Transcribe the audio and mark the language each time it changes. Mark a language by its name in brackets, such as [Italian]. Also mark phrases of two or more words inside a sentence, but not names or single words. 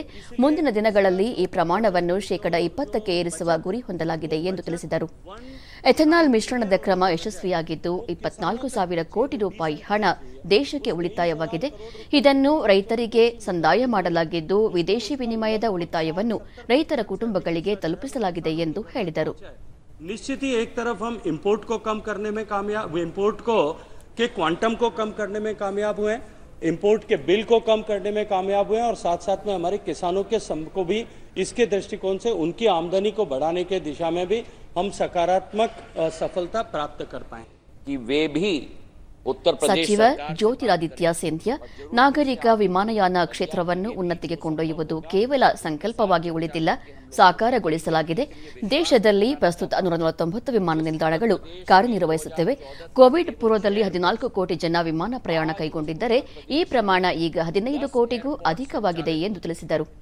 [Kannada] ಮುಂದಿನ ದಿನಗಳಲ್ಲಿ ಈ ಪ್ರಮಾಣವನ್ನು ಶೇಕಡ 20ಕ್ಕೆ ಏರಿಸುವ ಗುರಿ ಹೊಂದಲಾಗಿದೆ ಎಂದು ತಿಳಿಸಿದರು. ಎಥೆನಾಲ್ ಮಿಶ್ರಣದ ಕ್ರಮ ಯಶಸ್ವಿಯಾಗಿದ್ದು 24,000 ಕೋಟಿ ರೂಪಾಯಿ ಹಣ ದೇಶಕ್ಕೆ ಉಳಿತಾಯವಾಗಿದೆ. ಇದನ್ನು ರೈತರಿಗೆ ಸಂದಾಯ ಮಾಡಲಾಗಿದ್ದು ವಿದೇಶಿ ವಿನಿಮಯದ ಉಳಿತಾಯವನ್ನು ರೈತರ ಕುಟುಂಬಗಳಿಗೆ ತಲುಪಿಸಲಾಗಿದೆ ಎಂದು ಹೇಳಿದರು. [Hindi] निश्चित ही एक तरफ हम इंपोर्ट को कम करने में कामयाब, इंपोर्ट को के क्वांटम को कम करने में कामयाब हुए, इंपोर्ट के बिल को कम करने में कामयाब हुए और साथ साथ में हमारे किसानों के को भी इसके दृष्टिकोण से उनकी आमदनी को बढ़ाने के दिशा में भी हम सकारात्मक सफलता प्राप्त कर पाए कि वे भी उत्तर प्रदेश [Kannada] ಸಚಿವ ಜ್ಯೋತಿರಾದಿತ್ಯ ಸಿಂಧ್ಯಾ ನಾಗರಿಕ ವಿಮಾನಯಾನ ಕ್ಷೇತ್ರವನ್ನು ಉನ್ನತಿಗೆ ಕೊಂಡೊಯ್ಯುವುದು ಕೇವಲ ಸಂಕಲ್ಪವಾಗಿ ಉಳಿದಿಲ್ಲ, ಸಾಕಾರಗೊಳಿಸಲಾಗಿದೆ. ದೇಶದಲ್ಲಿ ಪ್ರಸ್ತುತ 149 ವಿಮಾನ ನಿಲ್ದಾಣಗಳು ಕಾರ್ಯನಿರ್ವಹಿಸುತ್ತಿವೆ. ಕೋವಿಡ್ ಪೂರ್ವದಲ್ಲಿ 14 ಕೋಟಿ ಜನ ವಿಮಾನ ಪ್ರಯಾಣ ಕೈಗೊಂಡಿದ್ದರೆ ಈ ಪ್ರಮಾಣ ಈಗ 15 ಕೋಟಿಗೂ ಅಧಿಕವಾಗಿದೆ ಎಂದು ತಿಳಿಸಿದರು.